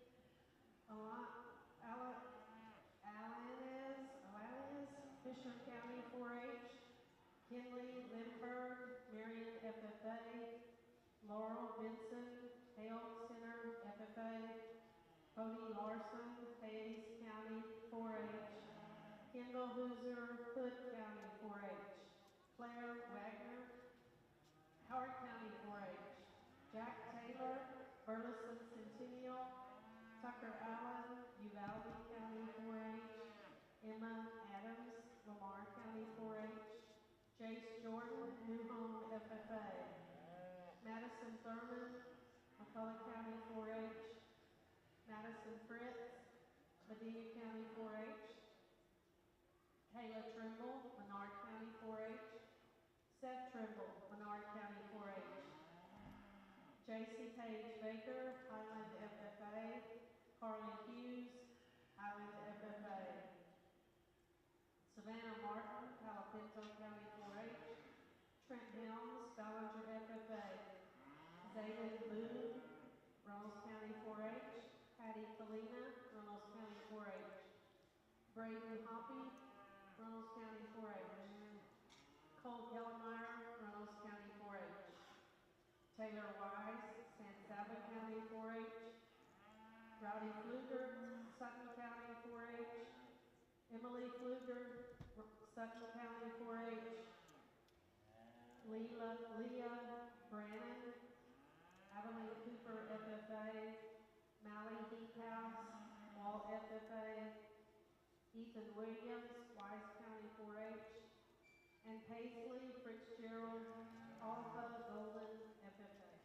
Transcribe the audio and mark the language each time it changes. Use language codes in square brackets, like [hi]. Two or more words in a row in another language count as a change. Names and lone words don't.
[en] Alanis, Fisher County 4-H, Kinley Lindbergh, Marion FFA, Laurel Benson, Hale Center FFA, Cody Larson, Hayes County 4-H, Kendall Hooser, Hood County 4-H, Claire Wagner, Howard County 4-H, Jack Taylor, Burleson Centennial, Tucker Allen, Uvalde County 4-H, Emma Adams, Lamar County 4-H, Jace Jordan, New Home FFA, Madison Thurman, McCullough County 4-H, Madison Fritz, Medina County 4-H, Kayla Trimble, Menard County 4-H, Seth Trimble, Menard County 4-H, J.C. Page Baker, Highland FFA, Carly Hughes, Highland FFA, Savannah Martin, Palo Pinto County 4-H, Trent Helms, Ballinger FFA, Zayden Boone, Reynolds County 4-H, Patty Kalina, Reynolds County 4-H, Braden Hoppy, Reynolds County 4-H, Cole Gellemeyer, Reynolds County 4-H, Taylor Wise, San Saba County 4-H, Rowdy Pfluger, Sutton County 4-H, Emily Pfluger, Sutton County 4-H, Leah Brannon, Adeline Cooper FFA, Mally Heathouse, Walt FFA, Ethan Williams, Wise County 4-H, and Paisley Fitzgerald, Alpha Golden FFA.